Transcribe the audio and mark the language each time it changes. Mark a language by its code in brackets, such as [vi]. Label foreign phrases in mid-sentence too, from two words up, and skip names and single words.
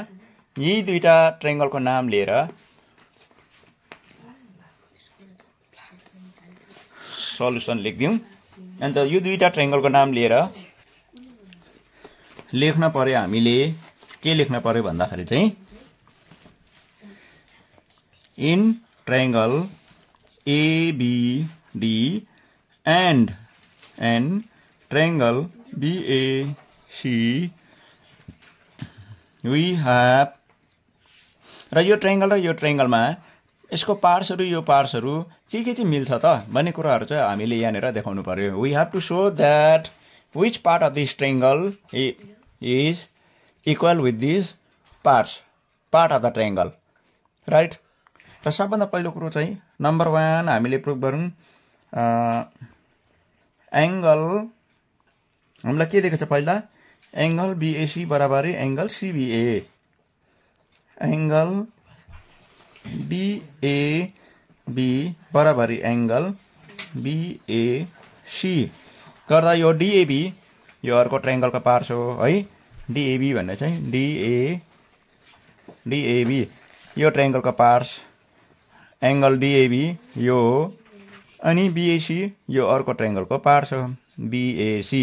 [ne] यी दुईटा ट्रायंगलको नाम लिएर सल्युसन लेखिदिउँ। अन्त यो दुईटा ट्रायंगलको नाम लिएर लेख्न पर्यो। हामीले के लेख्न पर्यो भन्दाखेरि चाहिँ [en] in triangle ABD and triangle BAC we have, [ne] र यो ट्रायंगलमा यसको पार्ट्सहरु, यो पार्ट्सहरु के चाहिँ मिल्छ त भन्ने कुराहरु चाहिँ हामीले यहाँनिर देखाउनु पर्यो। [en] we have to show that which part of this triangle is equal with this part of the triangle, right. [ne] र सबभन्दा पहिलो कुरो चाहिँ नम्बर 1 हामीले प्रुफ गरौँ। एंगल हामीलाई के दिएको छ पहिला, एंगल BAC बराबरी एंगल CBA, एंगल DAB बराबरी एंगल BAC गर्दा यो DAB यो अर्को ट्रायंगलको पार्ट्स हो है। DAB भन्ने चाहिँ DAB यो ट्रायंगलको पार्ट्स, एंगल DAB यो हो, अनि BAC यो अर्को ट्रायंगलको पार्ट्स हो BAC।